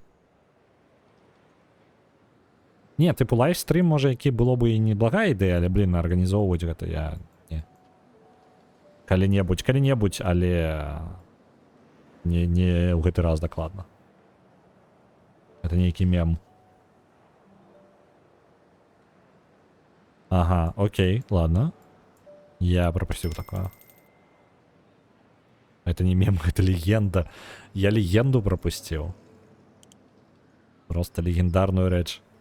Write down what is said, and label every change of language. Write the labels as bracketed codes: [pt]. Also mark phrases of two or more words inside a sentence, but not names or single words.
[be] Не, тыпу лайвстрым, можа, які было бы і неблагая ідэя, але, блин, арганізоўваць гэта я... Не. Калі-небудзь, але... Не ў гэты раз дакладна. Это нейкі мем. [ru] Ага, окей, ладно. Я пропустил такое. Это не мем, это легенда. Я легенду пропустил. Просто легендарную речь.